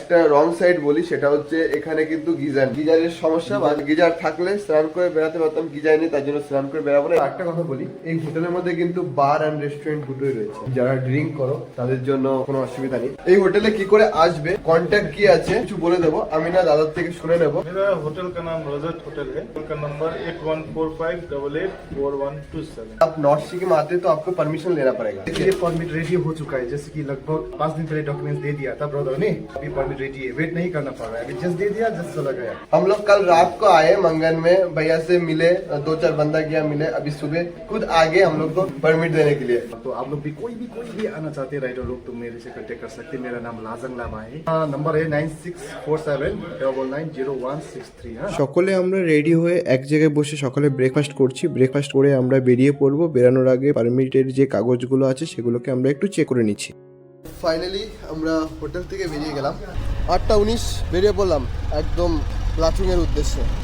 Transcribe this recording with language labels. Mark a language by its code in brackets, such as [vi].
[bn] একটা wrong side বলি, সেটা হচ্ছে এখানে কিন্তু গিজারের সমস্যা, বা গিজার থাকলে স্নান করে বেড়াতে পারতাম, গিজার নেই তার জন্য স্নান করে বেড়াবো না। একটা কথা বলি, এই হোটেলের মধ্যে কিন্তু বার অ্যান্ড রেস্টুরেন্ট দুটোই রয়েছে। যারা ড্রিঙ্ক করো তাদের জন্য কোনো অসুবিধা নেই। এই হোটেলে কি করে আসবে, কন্ট্যাক্ট কি আছে কিছু বলে দেবো, আমি না দাদার থেকে শুনে নেবো। [hi] मेरा होटल का नाम रोजेट होटल है। होटल का नंबर 8145884127। आप नॉर्थ सिक्किम आते तो आपको परमिशन लेना पड़ेगा। ये परमिट रेडी हो चुका है, जैसे कि लगभग 5 दिन पहले डॉक्यूमेंट्स दे दिया था ब्रदर ने। अभी परमिट रेडी है, वेट नहीं करना पड़ रहा है, अभी जस्ट दे दिया, जस्ट चला गया। हम लोग कल रात को आए मंगन में, भैया से मिले, 2-4 बंदा गया मिले, अभी सुबह खुद आ गए हम लोग को परमिट देने के लिए। तो आप लोग भी कोई भी आना चाहते हैं राइडर लोग तो मेरे से कांटेक्ट कर सकते हैं। मेरा नाम लाजंग लामा है, नंबर है 9647990163। [bn] সকলে আমরা রেডি হয়ে এক জায়গায় বসে সকালে ব্রেকফাস্ট করছি। ব্রেকফাস্ট করে আমরা বেরিয়ে পড়বো। বেরানোর আগে পারমিটের যে কাগজগুলো আছে সেগুলোকে আমরা একটু চেক করে নিচ্ছি। ফাইনালি আমরা হোটেল থেকে বেরিয়ে গেলাম। 8:19 বেরিয়ে পড়লাম একদম লাচুং এর উদ্দেশ্যে।